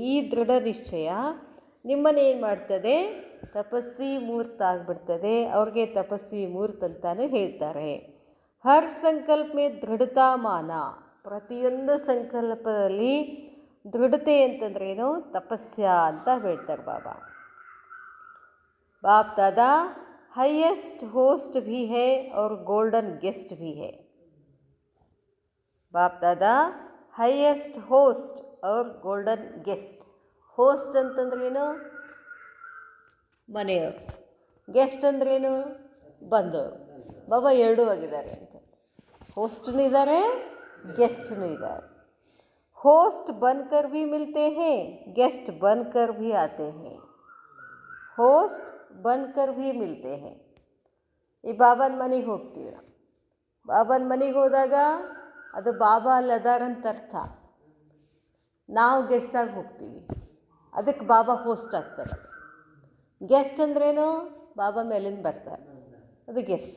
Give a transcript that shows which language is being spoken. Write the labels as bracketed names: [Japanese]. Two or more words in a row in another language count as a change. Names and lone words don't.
[Kannada] ಈ ದೃಢ ನಿಶ್ಚಯ ನಿಮ್ಮನ್ನೇನು ಮಾಡ್ತದೆ? ತಪಸ್ವಿ ಮೂರ್ತ ಆಗಿಬಿಡ್ತದೆ. ಅವ್ರಿಗೆ ತಪಸ್ವಿ ಮೂರ್ತ ಅಂತಾನು ಹೇಳ್ತಾರೆ. [Hindi] हर संकल्प में दृढ़ता मान, [Kannada] ಪ್ರತಿಯೊಂದು ಸಂಕಲ್ಪದಲ್ಲಿ ದೃಢತೆ ಅಂತಂದ್ರೇನು? ತಪಸ್ಯ ಅಂತ ಹೇಳ್ತಾರೆ ಬಾಬಾ. [Hindi] बाप दादा [English] highest host [Hindi] भी है और [English] golden guest [Hindi] भी है. बाप दादा [English] highest host [Hindi] और [English] golden guest. [Kannada] ಹೋಸ್ಟ್ ಅಂತಂದ್ರೇನು? ಮನೆಯವರು. ಗೆಸ್ಟ್ ಅಂದ್ರೇನು? ಬಂದವರು. ಬಾಬಾ ಎರಡೂ ಆಗಿದ್ದಾರೆ ಅಂತ. ಹೋಸ್ಟ್ನೂ ಇದ್ದಾರೆ, ಗೆಸ್ಟ್ನೂ ಇದ್ದಾರೆ. [Hindi] ಹೋಸ್ಟ್ बनकर भी मिलते हैं, गेस्ट बनकर भी आते हैं. ಹೋಸ್ಟ್ बनकर भी मिलते हैं. [Kannada] ಈ ಬಾಬಾನ ಮನೆಗೆ ಹೋಗ್ತೀವಿ ನಾವು. ಬಾಬಾನ ಮನೆಗೆ ಹೋದಾಗ ಅದು ಬಾಬಾ ಅಲ್ಲದಾರಂತ ಅರ್ಥ. ನಾವು ಗೆಸ್ಟಾಗಿ ಹೋಗ್ತೀವಿ, ಅದಕ್ಕೆ ಬಾಬಾ ಹೋಸ್ಟ್ ಆಗ್ತಾರೆ. ಗೆಸ್ಟ್ ಅಂದ್ರೇನು? ಬಾಬಾ ಮೇಲಿಂದ ಬರ್ತಾರೆ, ಅದು ಗೆಸ್ಟ್.